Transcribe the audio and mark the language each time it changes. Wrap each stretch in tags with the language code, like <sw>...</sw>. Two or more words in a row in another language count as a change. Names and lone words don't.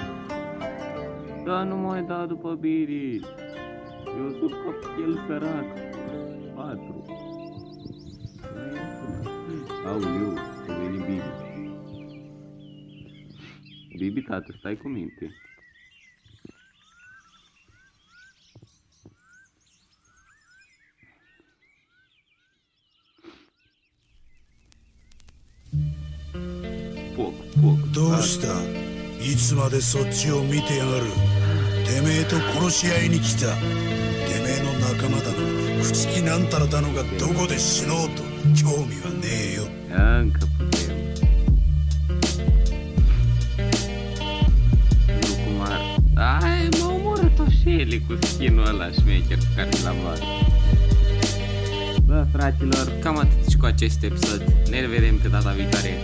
<ro>Da, nu mai da după Biri. Eu sunt copil sărac. 4. Aoleu, a venit Bibi. Bibi, tată, stai cu minte.</ro> <ja>どうしたいつまでそっちを見てやがるてめえと殺し合いに来たてめえの仲間だの朽木なんたらだのがどこで死のうと興味はねえよ</ja> <ro>Încă putem. Nu cum ar... Ai, m-a omorât o Shelly cu skin-ul ăla șmecher pe care l-am luat. Bă, fraților, cam atât și cu acest episod. Ne revedem pe data viitoare.</ro>